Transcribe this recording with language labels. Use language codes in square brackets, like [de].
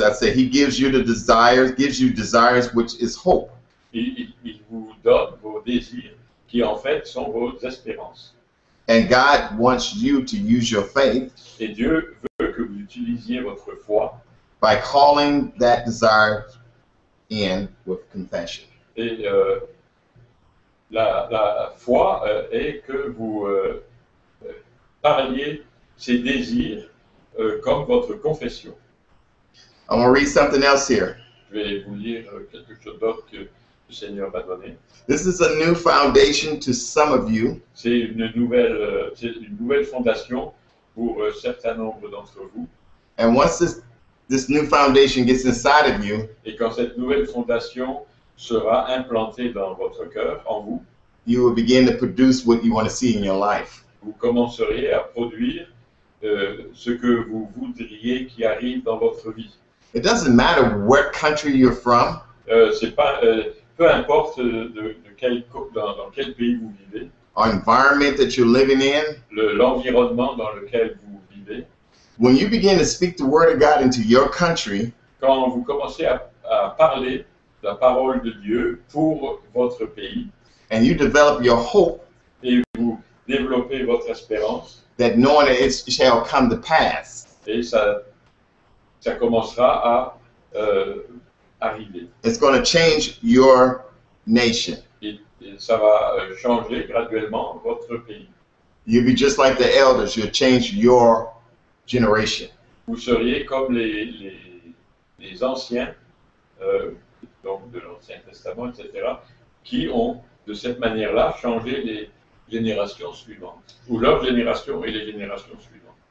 [en] I said he gives you desires, which is hope. [fr] Il vous donne vos désirs qui en fait sont vos espérances. [en] And God wants you to use your faith [fr] Et Dieu veut que vous utilisiez votre foi [en] by calling that desire in with confession. [fr] et la foi est que vous parliez ces désirs comme votre confession. [en] I'm going to read something else here. [fr] Je vais vous lire quelque chose d'autre que le Seigneur m'a donné. [en] This is a new foundation to some of you, [fr] C'est une nouvelle fondation pour un certain nombre d'entre vous. [en] and once this new foundation gets inside of you, [fr] Et quand cette nouvelle fondation sera implantée dans votre cœur, en vous, [en] you will begin to produce what you want to see in your life. [fr] vous commencerez à produire ce que vous voudriez qui arrive dans votre vie. [en] It doesn't matter what country you're from. [fr] C'est pas, peu importe dans quel pays vous vivez, [en] Or environment that you're living in. [fr] l'environnement dans lequel vous vivez. [en] When you begin to speak the word of God into your country, [fr] Quand vous commencez à parler la parole de Dieu pour votre pays [en] and you develop your hope [fr] et vous développez votre espérance, [en] that knowing that it shall come to pass, [fr] et ça commencera à arriver. [en] it's going to change your nation. [fr] Et ça va changer graduellement votre pays. [en] You'll be just like the elders. You'll change your generation. [fr] Vous seriez comme les anciens, donc de l'Ancien Testament, etc., qui ont de cette manière-là changé les générations suivantes, ou leur génération et les générations suivantes.